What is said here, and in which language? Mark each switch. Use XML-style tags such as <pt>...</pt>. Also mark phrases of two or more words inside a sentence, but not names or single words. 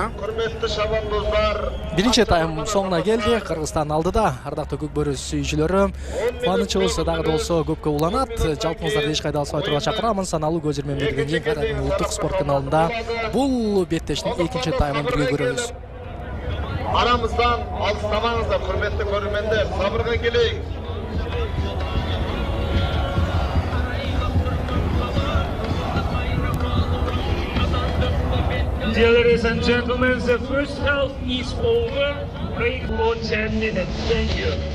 <kk>Құрметті шабандоздар,</kk> <ky>биринчи тайм соңуна келди. Кыргызстан алдыда. Ардактуу көкбөрү сүйүүчүлөрү, кубанычыбыз дагы да болсо көпкө уланат. Жалпыңыздарды эч кайда алсабай турууга чакырамын. Саналуу көзөрмөн берген кийин кайрадан улуттук спорт каналында бул беттештин экинчи таймын бирге көрөбүз.</ky> <kk>арамыздан алыстамаңыздар, құрметті көрермендер, сабырға келейік.</kk> <en>Dear ladies and gentlemen, the first half is over. Break for 10 minutes. Thank you.</en>